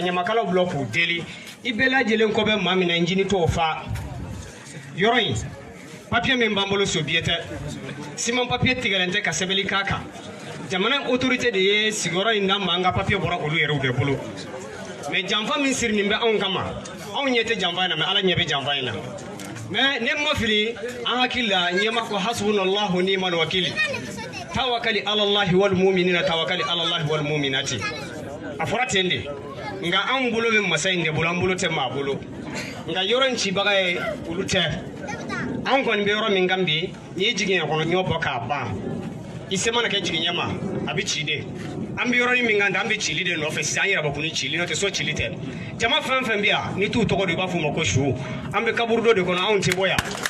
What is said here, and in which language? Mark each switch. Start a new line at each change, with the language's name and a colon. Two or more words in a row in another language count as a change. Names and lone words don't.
Bambara: ɲamakalaw bila k'u deli i bɛɛ lajɛlen kɔ bɛ maa min na n jini t'o fa yɔrɔ in papiye min b'an bolo sobiye tɛ siman papiye tigɛlen tɛ ka sɛbɛnni k'a kan jamana autorité de ye sigiyɔrɔ in da ma an ka papiye bɔra olu yɛrɛw de bolo mais janfa min sirinin bɛ anw kama anw ɲɛ tɛ janfa in na mais ala ɲɛ bɛ janfa in na mais ne ma fili an hakili la ɲɛma ko
Arabic: حسبنا الله نعم الوكيل توكل على الله والمؤمنين توكل على الله والمؤمنات
Bambara: a fɔra ten de nka anw bolo bɛ masa in de bolo an bolo tɛ maa bolo nka yɔrɔ in cibaga ye olu tɛ anw kɔni bɛ yɔrɔ min kan bi n'i ye jigin kɔnɔ ɲɔ bɔ k'a ban i se mana kɛ jigin ɲɛ ma a bɛ ci de an bɛ yɔrɔnin min kan an bɛ cili de nɔfɛ sisan an yɛrɛ bɛ kun ni cili n'o tɛ so cili tɛ jama fɛn fɛn bɛ yan n'i t'u tɔgɔ dɔn i b'a fɔ o ma ko su an bɛ kaburu dɔ de kɔnɔ anw tɛ bɔ yan